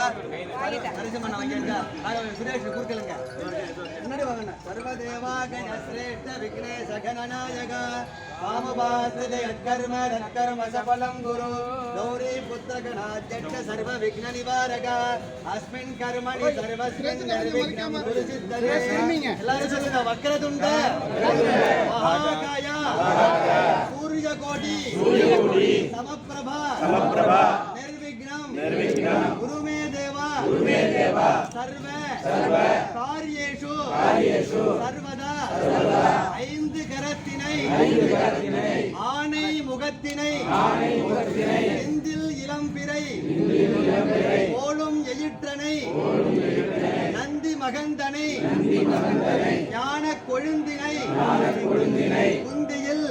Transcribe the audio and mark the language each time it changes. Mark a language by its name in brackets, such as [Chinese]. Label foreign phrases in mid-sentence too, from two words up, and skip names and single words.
[Sanskrit] सुरेश कुर्कलंगा सर्वदेवागण श्रेष्ठ विघ्नेश गणनायक वामभास्कर्म तत्कर्म सफलं गुरु गौरी पुत्र गणाध्यक्ष सर्व विघ्न निवारक अस्मिन् कर्मणि सर्वस्मिन् निर्विघ्नं कुरु सिद्धये [Tamil] எல்லாரும் சொல்லுங்க [Sanskrit] वक्रतुण्ड महाकाय सूर्यकोटि समप्रभा निर्विघ्नं गुरु मे देवा सर्व कार्येषु सर्वदा [Tamil] ஐந்து கரத்தினை ஆனை முகத்தினை செந்தில் இளம்பிறை போலும் எயிற்றனை நந்தி மகந்தனை ஞான கொழுந்தினை குந்தியில்